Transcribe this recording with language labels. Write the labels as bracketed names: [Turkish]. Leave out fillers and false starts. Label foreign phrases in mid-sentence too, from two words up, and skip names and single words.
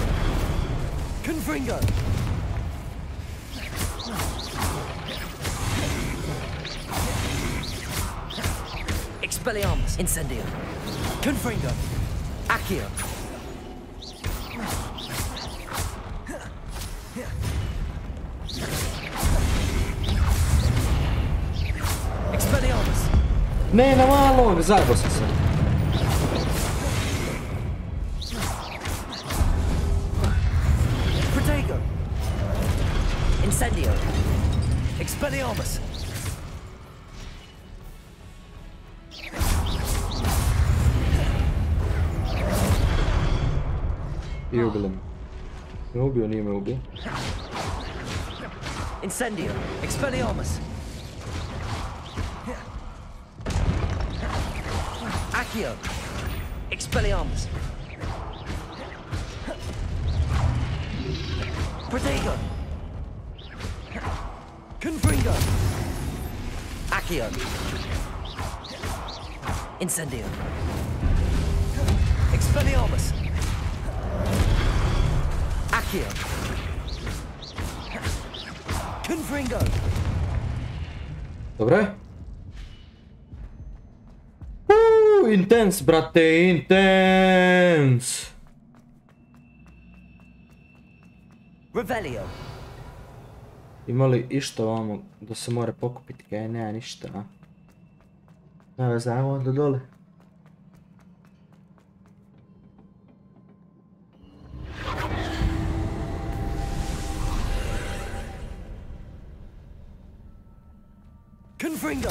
[Croatian] Confringo. Expelliarmus. Incendio. Confringo. Accio. Expelliarmus. Ne, na malog, zajebo sam se. Protego. Incendio. Expelliarmus. I ubili me. Me ubio, nije me ubio. Incendio. Expelliarmus. Accio. Expelliarmus. Protego. Confringo. Accio. Incendio. Expelliarmus. Accio. Confringo. Dobro je. Intens, brate, intens. Revelio. Ima li išta ovamo da se mora pokupiti? Kaj nema ništa, a? Ne veze, ajmo onda dole. Confringo.